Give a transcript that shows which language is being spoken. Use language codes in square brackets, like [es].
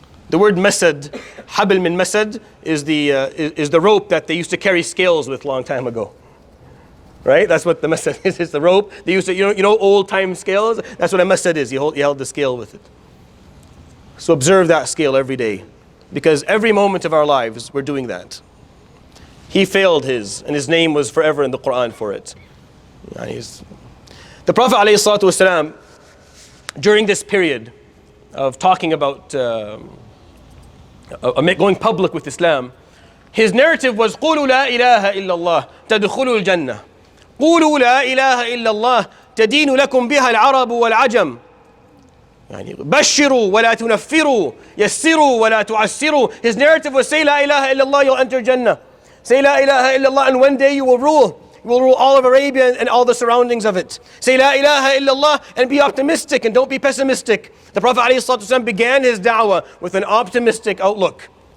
[en] The word masad, habl min masad, is the rope that they used to carry scales with a long time ago. Right? That's what the masad is. It's the rope. They used to, you know old time scales? That's what a masad is. You held the scale with it. So observe that scale every day. Because every moment of our lives, we're doing that. He failed his, and his name was forever in the Quran for it. The Prophet ﷺ, during this period of talking about going public with Islam, his narrative was [ar] قولوا لا إله إلا الله تدخلوا الجنة قولوا لا إله إلا الله تدين لكم بها العرب والعجم يعني بشروا ولا تنفروا يسروا ولا تعسروا. [en] His narrative was say [ar] لا إله إلا الله, [en] you'll enter Jannah. Say لا إله إلا الله, and one day you will rule. You will rule all of Arabia and all the surroundings of it. Say La ilaha illallah and be optimistic and don't be pessimistic. The Prophet ﷺ began his da'wah with an optimistic outlook.